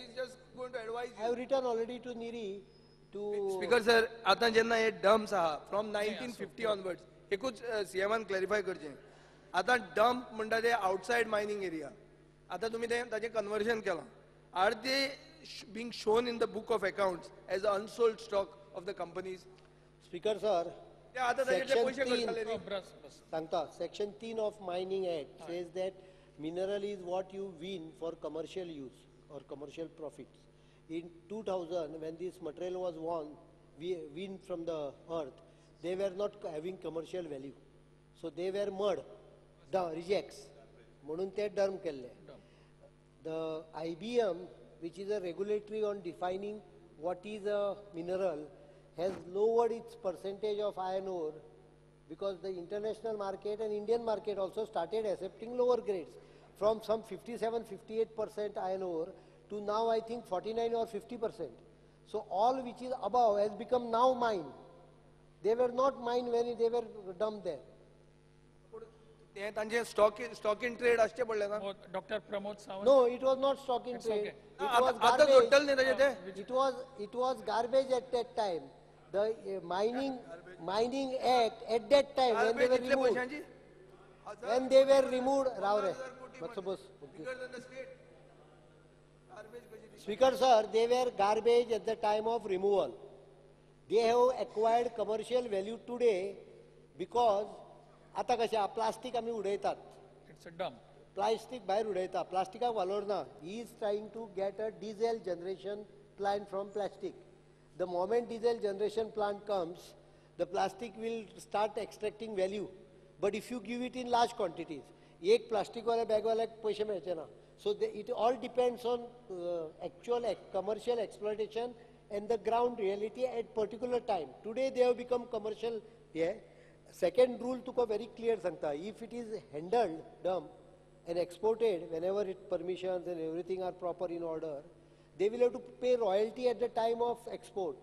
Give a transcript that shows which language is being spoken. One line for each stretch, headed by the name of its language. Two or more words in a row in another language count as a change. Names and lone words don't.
English: I have written already to NEERI too. Speaker sir,
Konkani: आतां जेन्ना हे डम्प्स आहा
English: from 1950 onwards,
Konkani: एकूच सीएमान क्लॅरिफाय करचें. आतां डंप म्हणटा ते
English: outside mining area.
Konkani: आतां तुमी ताचें कन्वर्जन केलां.
English: Are they being shown in the book of accounts as unsold stock of the companies? Speaker sir, सांगता सेक्शन 3 of mining act says that mineral is what you win for commercial use or commercial profits. In 2000 when this material was won from the earth, they were not having commercial value, so they were mud, the rejects
Konkani: म्हणून ते डर्म केल्ले.
English: The IBM, which is a regulatory on defining what is a mineral, has lowered its percentage of iron ore because the international market and Indian market also started accepting lower grades from some 57-58% iron ore to now I think 49 or 50%. So all which is above has become now mine. They were not mine when they were dumped there.
Konkani: ते तांचे
English: stock in trade
Konkani: आसचे पडले ना? डॉक्टर प्रमोद सावंत.
English: No, it was not stock in trade.
Konkani: आता जोडटले न्ही ताचे ते?
English: It was garbage at that time. The mining act at that time when they were removed,
Konkani: राव रे,
English: suppose. Speaker sir, they were garbage at the time of removal.
Konkani: They have acquired commercial value today because आता कशें प्लास्टीक आमी उडयतात.
English: It's a dump.
Konkani: प्लास्टीक भायर उडयता, प्लास्टिकाक वालोर ना.
English: He is trying to get a diesel generation plant from plastic. The moment diesel generation plant comes, the plastic will start extracting value. But if you give it in large quantities,
Konkani: एक प्लास्टिकवाल्या बॅगवाल्याक पैसे मेळचे ना
English: so it all depends on actual commercial exploitation and the ground reality at particular time. Today they have become commercial. Yeah. Second rule tuka very clear sangta. If it is handled, dump and exported whenever it permissions and everything are proper in order, they will have to pay royalty at the time of export.